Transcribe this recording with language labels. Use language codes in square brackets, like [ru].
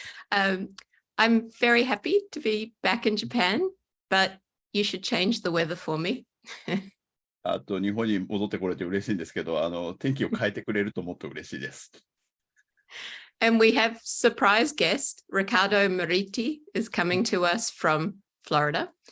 [en] I'm very happy to be back in Japan, but you should change the weather for me. [ja] あと日本に戻ってこれて嬉しいんですけど、天気を変えてくれるともっと嬉しいです。 [en] And we have surprise guest, Ricardo Mariti is coming to us from Florida.